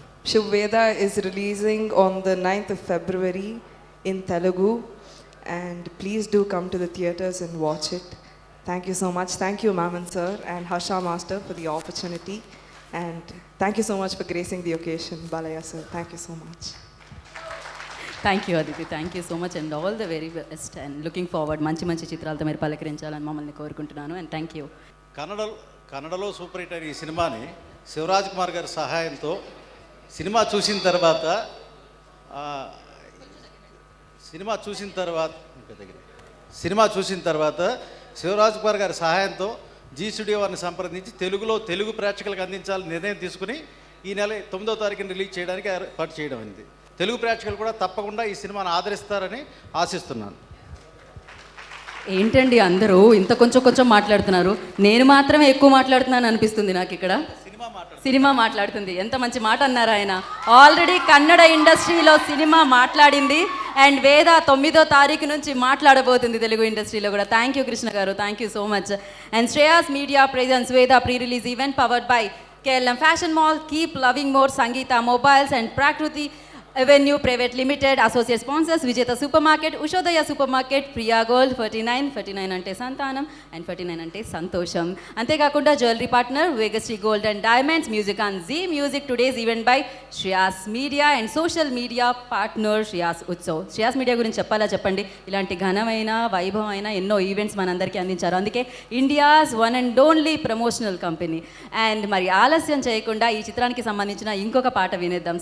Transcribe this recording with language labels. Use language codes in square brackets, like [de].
[en] Shiv Veda is releasing on the 9th of February in Telugu, and please do come to the theatres and watch it. Thank you so much. Thank you, Maman sir and Harsha master, for the opportunity, and thank you so much for gracing the occasion. Balaya sir, thank you so much. Thank you Aditi, thank you so much and all the very best and looking forward [te] మంచి మంచి చిత్రాలతో మీరు పలకరించాలని మమ్మల్ని కోరుకుంటున్నాను. [en] And thank you. [te] కన్నడలో super hit అయిన ఈ సినిమాని శివరాజ్ కుమార్ గారి సహాయంతో సినిమా చూసిన తర్వాత శివరాజ్ కుమార్ గారి సహాయంతో జీ స్టూడియో వారిని సంప్రదించి తెలుగు ప్రేక్షకులకు అందించాలని నిర్ణయం తీసుకుని ఈ నెల 9వ తారీఖున రిలీజ్ చేయడానికి ఏర్పాటు చేయడం అయింది. తెలుగు ప్రేక్షకులు కూడా తప్పకుండా ఈ సినిమాను ఆదరిస్తారని ఆశిస్తున్నాను. ఏంటండి అందరూ ఇంత కొంచెం మాట్లాడుతున్నారు, నేను మాత్రమే ఎక్కువ మాట్లాడుతున్నాను అనిపిస్తుంది నాకు. ఇక్కడ సినిమా మాట్లాడుతుంది. ఎంత మంచి మాట అన్నారు ఆయన. ఆల్రెడీ కన్నడ ఇండస్ట్రీలో సినిమా మాట్లాడింది అండ్ వేద 9వ తారీఖు నుంచి మాట్లాడబోతుంది తెలుగు ఇండస్ట్రీలో కూడా. [en] Thank you Krishna garu, thank you so much. And Shreyas media presence Veda pre release event powered by KLM Fashion Mall, Keep Loving More, Sangeeta Mobiles and Prakruti Avenue Private Limited. Associate sponsors Vijeta Supermarket, Ushodaya Supermarket, Priya Gold, [te] 49 అంటే సంతానం and 49 అంటే సంతోషం. [en] అంతేకాకుండా jewellery partner Vegashree gold and diamonds, music on Zee music, today's event by Shreyas media and social media partner Shreyas Utsav. [te] Shreyas media గురించి చెప్పాలా చెప్పండి. ఇలాంటి ఘనమైన వైభవమైన ఎన్నో ఈవెంట్స్ మనందరికీ అందించారు. అందుకే [en] India's one and only promotional company. [te] And మరి ఆలస్యం చేయకుండా ఈ చిత్రానికి సంబంధించిన ఇంకొక పాట వినేద్దాం.